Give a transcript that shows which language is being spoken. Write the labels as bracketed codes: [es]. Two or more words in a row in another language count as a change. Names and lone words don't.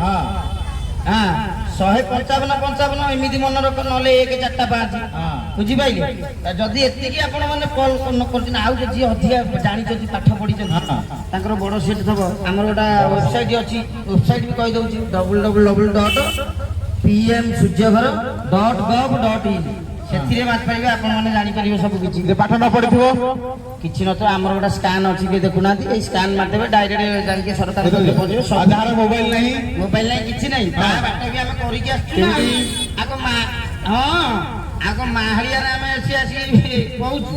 [or] 155 ଏମିତି ମନେ ରଖ ନହେଲେ 145 ବୁଝିପାରିଲେ ଯଦି ଏତିକି ଆପଣ ମାନେ କଲ୍ କରୁଛନ୍ତି ଆଉ ଯଦି ଅଧିକା ଜାଣିଛନ୍ତି ପାଠ ପଢିଛନ୍ତି ତାଙ୍କର ବଡ ସିଟ୍ ଥବ ଆମର ଗୋଟେ ୱେବସାଇଟ୍ ଅଛି ୱେବସାଇଟ୍ ବି କହିଦଉଛି www.pmsuryaghara.gov.in ସେଥିରେ ମାରିପାରିବେ ଆପଣ ମାନେ ଜାଣିପାରିବେ ସବୁ କିଛି ପାଠ ନ ପଢିଥିବ କିଛି ନଥିବ ଆମର ଗୋଟେ ସ୍କାନ୍ ଅଛି କି ଦେଖୁନାହାନ୍ତି ଏଇ ସ୍କାନ୍ ମାରିଦେବେ ଡାଇରେକ୍ଟ ଯାଇକି ସରକାର ପହଞ୍ଚିବେ ଯାହାର ମୋବାଇଲ ନାହିଁ କିଛି ନାହିଁ ତା ବାଟ ବି ଆମେ କରିକି ଆସିଛୁ ଆଗ ମାହାଳିଆରେ ଆମେ ଆସିକି କହୁଛୁ